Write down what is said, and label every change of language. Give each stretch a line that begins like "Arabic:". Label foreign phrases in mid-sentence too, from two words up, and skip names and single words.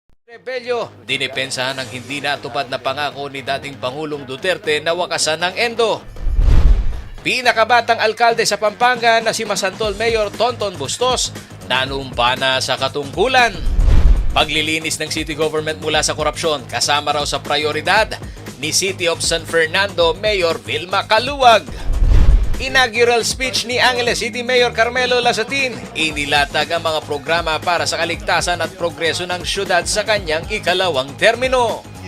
Filipino: Rebelyo, dinipensahan ng hindi natupad na pangako ni dating Pangulong Duterte na wakasan ng Endo. Pinakabatang alkalde sa Pampanga na si Masantol Mayor Tonton Bustos nanumpa na sa katungkulan. Paglilinis ng
English: city government
Filipino: mula sa korupsyon kasama raw sa prioridad ni City of San Fernando Mayor Vilma Caluwag.
English: Inaugural speech
Filipino: ni Angeles City Mayor Carmelo Lasatin, inilatag ang mga programa para sa kaligtasan at progreso ng syudad sa kanyang ikalawang termino.